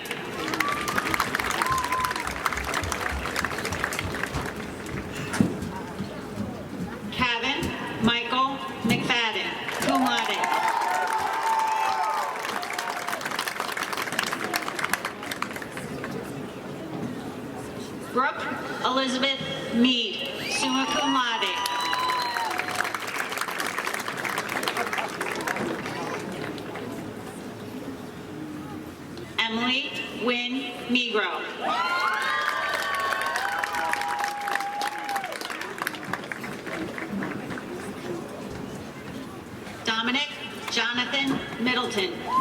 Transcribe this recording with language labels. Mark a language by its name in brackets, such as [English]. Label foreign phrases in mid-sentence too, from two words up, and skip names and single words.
[English] Kevin Michael McFadden, [Latin] cum laude. [English] Brooke Elizabeth Mead, [Latin] summa cum laude. [English] Emily Wynn Negro. Dominic Jonathan Middleton.